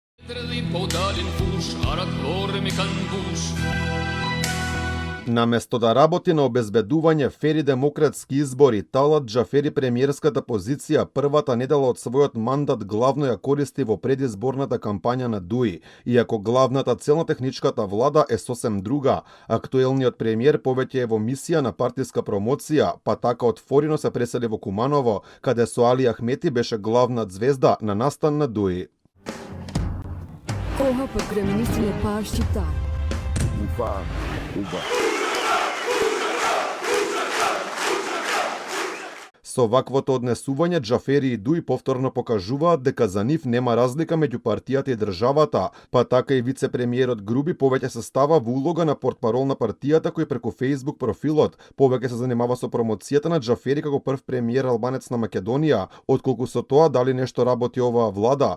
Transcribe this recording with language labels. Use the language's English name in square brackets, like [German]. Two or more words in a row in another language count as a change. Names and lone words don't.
[Macedonian] Наместо да работи на обезбедување фери демократски избори, Талат Џафери премиерската позиција првата недела од својот мандат главно ја користи во предизборната кампања на ДУИ. Иако главната цел на техничката влада е сосем друга, актуелниот премиер повеќе е во мисија на партиска промоција, па така од Форино се пресели во Куманово, каде со Али Ахмети беше главна звезда на настан на ДУИ. [Albanian] Oha për kryeministrin e parë shqiptar. [Macedonian] Со ваквото однесување, Џафери и ДУИ повторно покажуваат дека за нив нема разлика меѓу партијата и државата, па така и вице-премиерот Груби повеќе се става во улога на портпарол на партијата кој преку Facebook профилот повеќе се занимава со промоцијата на Џафери како прв премиер албанец на Македонија, отколку со тоа дали нешто работи оваа влада.